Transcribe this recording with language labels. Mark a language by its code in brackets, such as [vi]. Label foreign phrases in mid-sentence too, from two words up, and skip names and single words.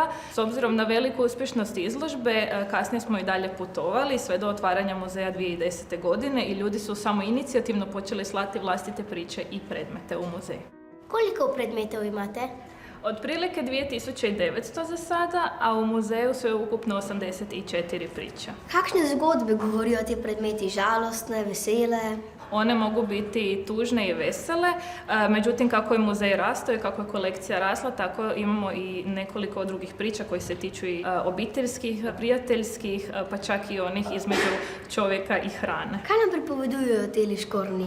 [hr] S obzirom na veliku uspješnost izložbe, kasnije smo i dalje putovali sve do otvaranja muzeja 2010. godine i ljudi su samo inicijativno počeli slati vlastite priče i predmete u muzej. [sl] Koliko predmetov imate? [hr] Otprilike 2900 za sada, a u muzeju sve ukupno 84 priča. [sl] Kakšne zgodbe govorijo ti predmeti? Žalostne, vesele? [hr] One mogu biti tužne i vesele, međutim kako je muzej rastao i kako je kolekcija rasla, tako imamo i nekoliko drugih priča koji se tiču i obiteljskih, prijateljskih, pa čak i onih između čovjeka i hrane. [sl] Kaj nam pripovedujejo te škorni?